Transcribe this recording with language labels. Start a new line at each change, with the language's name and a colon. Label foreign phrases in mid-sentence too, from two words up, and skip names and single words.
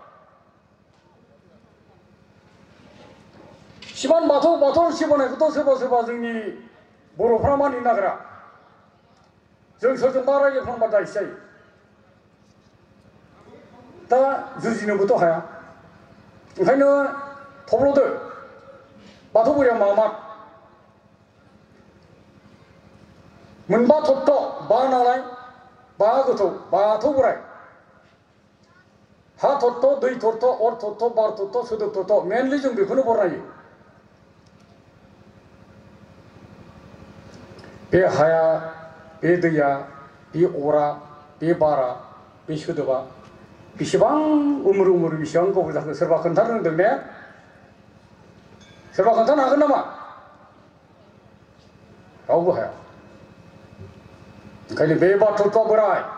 Bodo: शिबान बाथौ शिब होनायखौथ' सोरबा जोंनि बर'फ्रा मानिनो नागिरा जों सोरजोंबा रायज्लायफ्लांबा दायसो जायो दा जुजिनोबोथ' हाया ओंखायनो थब्ल'दो बाथौ बोराइया मामा मोनबा तत्व बा नालाय बा गोथौ बाथौ बोराइ हा तत्व दै तत्व अर तत्व बार तत्व सोदोब तत्व मेनलि जों बेखौनो बरनायो बे हाया बे दैया बे अरा बे बारा बे सोदोबा बेसेबां उमुर बेसेबां गोबाव जाखो सोरबा खोन्थानो रोंदों ने सोरबा खोन्थानो हागोन नामा रावबो हाया ओंखायनो बे बाथौआ बोराइ